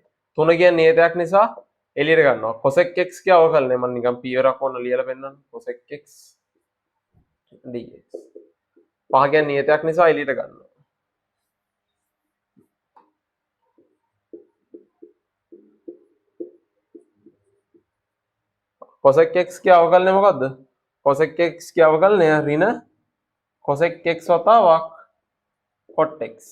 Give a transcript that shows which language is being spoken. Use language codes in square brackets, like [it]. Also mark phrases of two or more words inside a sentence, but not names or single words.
[si] 3 කියන්නේ නියතයක් නිසා එළියට ගන්නවා. [en] cosec x [si] ගේ අවකලනය මම නිකන් පියවරක් ඕන ලියලා පෙන්නන්න. [en] cosec x dx. [si] 5 කියන්නේ නියතයක් නිසා එළියට ගන්නවා. [en] cosec x [si] ගේ අවකලනය මොකද්ද? [en] cosec x [si] ගේ අවකලනය ඍණ cosec x වතාවක් [en] cot x.